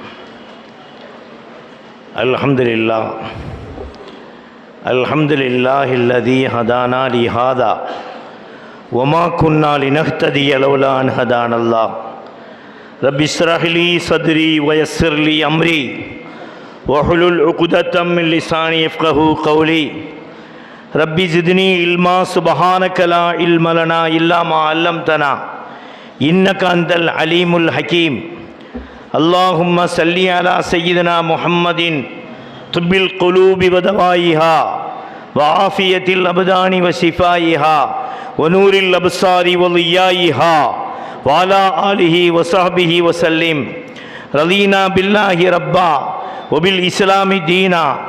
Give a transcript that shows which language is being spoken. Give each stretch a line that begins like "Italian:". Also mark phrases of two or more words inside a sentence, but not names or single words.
Arabic: الحمد لله الحمد لله الذي هدانا لهذا وما كنا لنهتدي لولا أن هدانا الله. رب اشرح لي صدري ويسر لي أمري وحلل عقدة من لساني يفقهوا قولي رب زدني علما سبحانك لا علم لنا إلا ما علمتنا إنك أنت العليم الحكيم اللهم صل على سيدنا محمد طب القلوب ودوائها وعافية الأبدان وشفائها ونور الأبصار وضيائها وعلى آله وصحبه وسلم رضينا بالله ربا وبالإسلام دينا